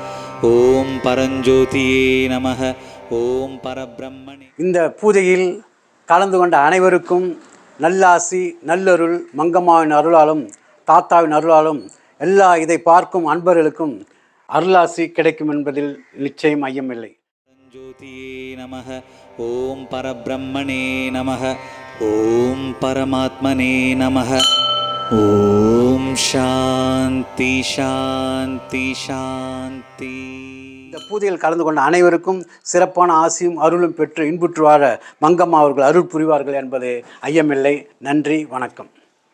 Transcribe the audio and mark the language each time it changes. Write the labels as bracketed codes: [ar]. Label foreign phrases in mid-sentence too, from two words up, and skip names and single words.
[sa] ॐ परञ्ज्योतिये नमः। ॐ परब्रह्मणे. [ta] இந்த பூஜையில் கலந்து கொண்ட அனைவருக்கும் நல்லாசி நல்லருள் மங்கம்மாவின் அருளாலும் தாத்தாவின் அருளாலும் எல்லா இதை பார்க்கும் அன்பர்களுக்கும் அருளாசி கிடைக்கும் என்பதில் நிச்சயம் ஐயமில்லை. [sa] परञ्ज्योतिये नमः। ॐ परब्रह्मणे नमः। ॐ परमात्मने नमः। ॐ शान्ति शान्ति शान्ति. [ta] இந்த பூஜையில் கலந்து கொண்ட அனைவருக்கும் சிறப்பான ஆசியும் அருளும் பெற்று இன்புற்று வாழ மங்கம்மா அவர்கள் அருள் புரிவார்கள் என்பது ஐயமில்லை. நன்றி, வணக்கம்.